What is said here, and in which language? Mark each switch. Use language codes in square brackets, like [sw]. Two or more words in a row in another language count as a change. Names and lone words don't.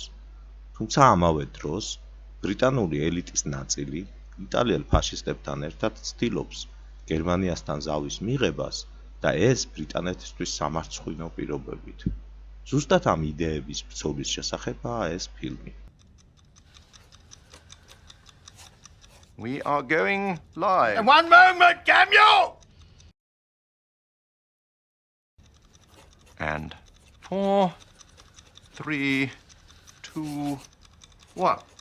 [ka] თუმცა ამავე დროს ბრიტანული ელიტის ნაწილი იტალიელ ფაშისტებთან ერთად ცდილობს გერმანიასთან ზავის მიღებას და ეს ბრიტანეთისთვის სამარცხვინო პირობებით. ზუსტად ამ იდეების ბრძოლის შესახებაა ეს ფილმი. [en] We are going live. One moment, damn you! And 4, 3, 2, 1.